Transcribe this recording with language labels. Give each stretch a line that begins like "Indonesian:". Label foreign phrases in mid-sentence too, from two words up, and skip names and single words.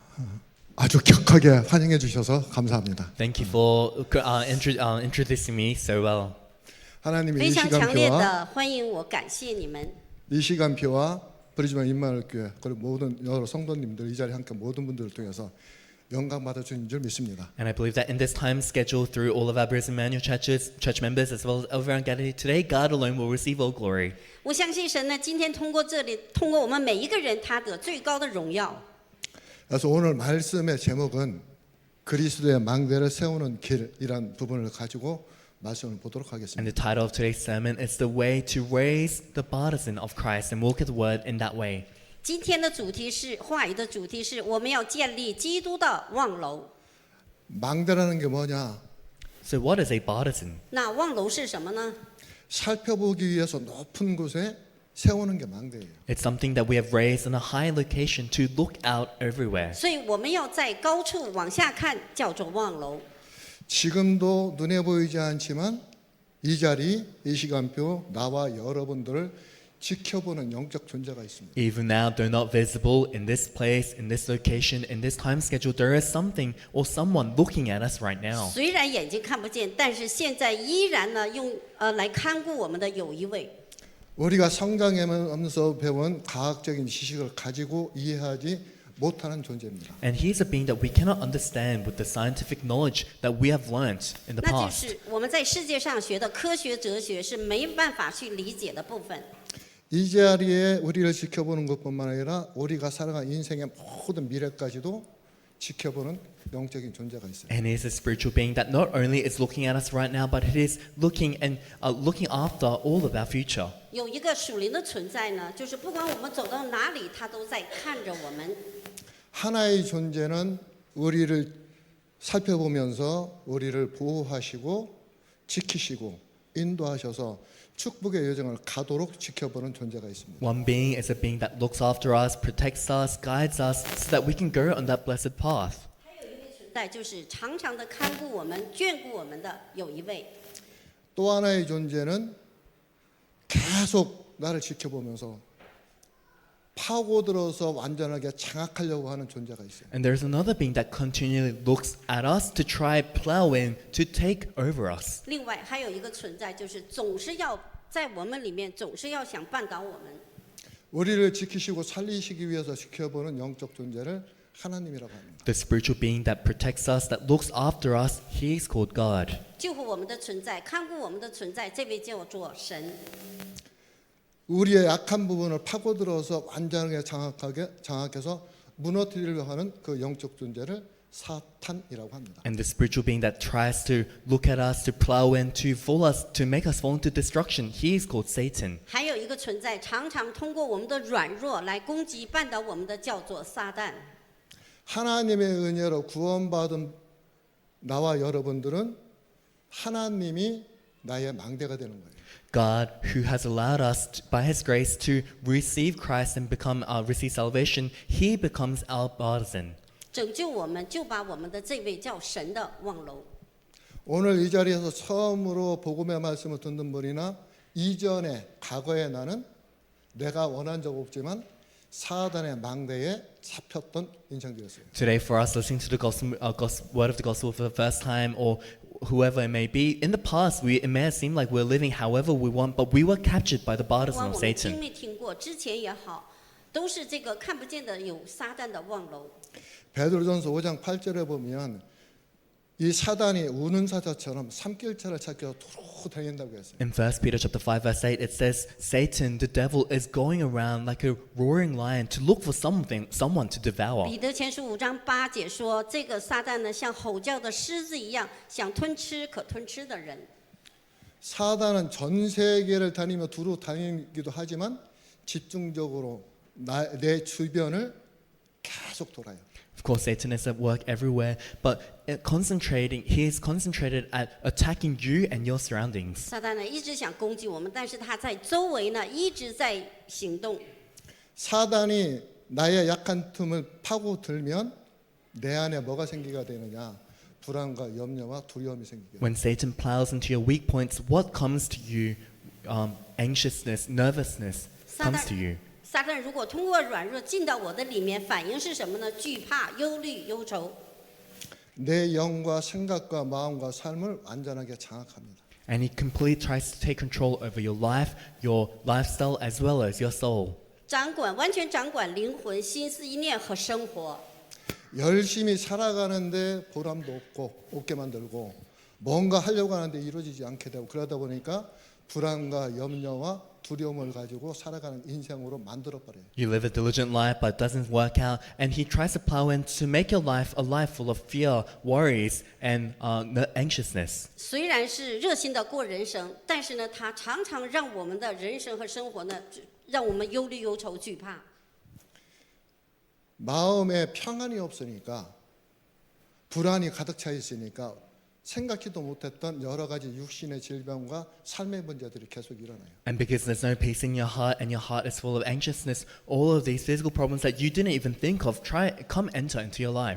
Korean: 아주 격하게 환영해 주셔서 감사합니다.
English: Thank you for introducing me so well.
Korean: 하나님의
Chinese: 非
Korean: 이
Chinese: 常强烈
Korean: 시간표와
Chinese: 的欢迎我，感谢你们。
Korean: 이 시간표와 브리즈번 임마누엘교회 그리고 모든 여러 성도님들 이 자리에 함께 모든 분들을 통해서 영광 받아 주는 줄 믿습니다.
English: And I believe that in this time schedule, through all of our Brisbane Manual churches, church members, as well as everyone gathered today, God alone will receive all glory.
Chinese: 我相信神呢，今天通过这里，通过我们每一个人，他得最高的荣耀。
Korean: 그래서 오늘 말씀의 제목은 그리스도의 망대를 세우는 길이란 부분을 가지고 말씀을 보도록
English: And
Korean: 하겠습니다.
English: the title of today's sermon is The Way to Raise the Partisan of Christ and Walk at the Word in that way.
Chinese: 今天的主题是话语的主题是我们要建立基督的望楼。
Korean: 망대라는 게 뭐냐?
English: So what is a partisan?
Chinese: 那望楼是什么呢？
Korean: 살펴보기 위해서 높은 곳에 세우는 게 망대예요.
English: It's something that we have raised in a high location to look out everywhere.
Chinese: 所以我们要在高处往下看，叫做望楼。
Korean: 지금도 눈에 보이지 않지만 이 자리, 이 시간표 나와 여러분들을 지켜보는 영적 존재가 있습니다.
English: Even now, though not visible in this place, in this location, in this time schedule, there is something or someone looking at us right now.
Chinese: 虽然眼睛看不见，但是现在依然呢，来看顾我们的有一位。
Korean: 우리가 성장하면서 배운 과학적인 지식을 가지고 이해하지 못하는 존재입니다.
English: And he's a being that we cannot understand with the scientific knowledge that we have learnt in the
Chinese: 那就
English: past.
Chinese: 是我们在世界上学的科学哲学是没办法去理解的部分。
Korean: 이 자리에 우리를 지켜보는 것뿐만 아니라 우리가 살아간 인생의 모든 미래까지도 지켜보는 영적인 존재가 있어요.
English: And he is a spiritual being that not only is looking at us right now, but it is looking after all of our future.
Chinese: 有一个属灵的存在呢，就是不管我们走到哪里，他都在看着我们。
Korean: 하나의 존재는 우리를 살펴보면서 우리를 보호하시고 지키시고 인도하셔서 축복의 여정을 가도록 지켜보는 존재가 있습니다.
English: One being is a being that looks after us, protects us, guides us, so that we can go on that blessed path.
Chinese: 还有一位存在，就是常常的看顾我们、眷顾我们的有一位。
Korean: 또 하나의 존재는 계속 나를 지켜보면서 파고들어서 완전하게 장악하려고 하는 존재가 있어요.
English: And there's another being that continually looks at us to try plow in to take over us.
Chinese: 另外还有一个存在，就是总是要在我们里面，总是要想绊倒我们。
Korean: 우리를 지키시고 살리시기 위해서 지켜보는 영적 존재를 하나님이라고 합니다.
English: The spiritual being that protects us, that looks after us, he is called God.
Chinese: 救护我们的存在，看顾我们的存在，这位叫做神。
Korean: 우리의 약한 부분을 파고들어서 완전하게 장악해서 무너뜨리려 하는 그 영적 존재를 사탄이라고 합니다.
English: And the spiritual being that tries to look at us, to plow in, to fool us, to make us fall into destruction, he is called Satan.
Chinese: 还有一个存在，常常通过我们的软弱来攻击、绊倒我们的，叫做撒旦。
Korean: 하나님의 은혜로 구원받은 나와 여러분들은 하나님이 나의 망대가 되는 거예요.
English: God, who has allowed us, by His grace, to receive Christ and receive salvation, He becomes our partisan.
Chinese: 拯救我们，就把我们的这位叫神的望楼。
Korean: 오늘 이 자리에서 처음으로 복음의 말씀을 듣는 분이나 이전에 과거에 나는 내가 원한 적 없지만 사단의 망대에 잡혔던 인생들이었어요.
English: Today, for us listening to the word of the gospel for the first time, or whoever it may be, in the past, it may have seemed like we're living however we want, but we were captured by the
Chinese: 不
English: partisan
Chinese: 管
English: of
Chinese: 我们听
English: Satan.
Chinese: 没听过，之前也好，都是这个看不见的有撒旦的望楼。
Korean: 베드로전서 5장 8절에 보면 이 사단이 우는 사자처럼 삼킬자를 찾기 위해서 도로 다닌다고 했어요.
English: In 1 Peter chapter 5 verse 8, it says, Satan, the devil, is going around like a roaring lion to look for someone to devour.
Chinese: 彼得前书5章8节说，这个撒旦呢，像吼叫的狮子一样，想吞吃可吞吃的人。
Korean: 사단은 전 세계를 다니며 두루 다니기도 하지만 집중적으로 내 주변을 계속 돌아요.
English: Of course, Satan is at work everywhere, but he is concentrated at attacking you and your surroundings.
Chinese: 撒旦呢，一直想攻击我们，但是他在周围呢，一直在行动。
Korean: 사단이 나의 약한 틈을 파고들면 내 안에 뭐가 생기게 되느냐? 불안과 염려와 두려움이 생기게 돼요.
English: When Satan plows into your weak points, what comes to you? Anxiousness, nervousness comes to you.
Chinese: 撒旦如果通过软弱进到我的里面，反应是什么呢？惧怕、忧虑、忧愁。
Korean: 내 영과 생각과 마음과 삶을 완전하게 장악합니다.
English: And he completely tries to take control over your life, your lifestyle, as well as your soul.
Chinese: 掌管，完全掌管灵魂、心思意念和生活。
Korean: 열심히 살아가는데 보람도 없게 만들고 뭔가 하려고 하는데 이루어지지 않게 되고 그러다 보니까 불안과 염려와 두려움을 가지고 살아가는 인생으로 만들어 버려요.
English: You live a diligent life, but it doesn't work out, and he tries to plow in to make your life a life full of fear, worries, and anxiousness.
Chinese: 虽然是热心的过人生，但是呢，他常常让我们的人生和生活呢，让我们忧虑、忧愁、惧怕。
Korean: 마음에 평안이 없으니까 불안이 가득 차 있으니까 생각지도 못했던 여러 가지 육신의 질병과 삶의 문제들이 계속 일어나요.
English: And because there's no peace in your heart, and your heart is full of anxiousness, all of these physical problems that you didn't even think of come enter into your life.